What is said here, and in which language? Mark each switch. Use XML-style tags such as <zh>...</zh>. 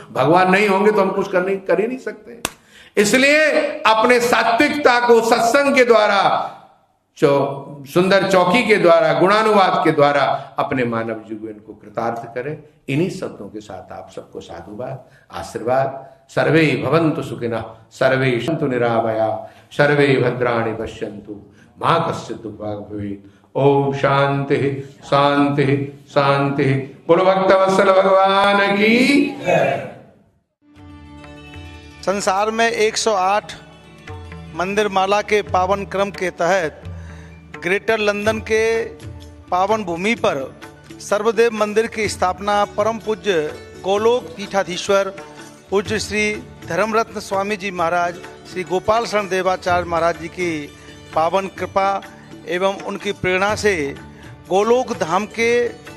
<hi>भगवान नहीं होंगे तो हम कुछ कर ही नहीं सकते। इसलिए अपने सात्विकता को सत्संग के द्वारा, सुंदर चौकी के द्वारा, गुणानुवाद के द्वारा अपने मानव जीवन को कृतार्थ करें। इन्हीं शब्दों के साथ आप सबको साधुवाद, आशीर्वाद।</hi> <sa>सर्वे भवन्तु सुखिनः, सर्वे सन्तु निरामया, सर्वे भद्राणि पश्यन्तु, मा कश्चित् दुःखभाग् भवेत्। ओम शांति शांति शांति।</sa> <hi>बोलो भक्तवत्सल भगवान की। संसार में 108 मंदिर माला के पावन क्रम के तहत ग्रेटर लंदन के पावन भूमि पर सर्वदेव मंदिर की स्थापना परम पूज्य गोलोक पीठाधीश्वर पूज्य श्री धर्मरत्न स्वामी जी महाराज, श्री गोपाल शरण देवाचार्य महाराज जी की पावन कृपा एवं उनकी प्रेरणा से गोलोक धाम के</hi>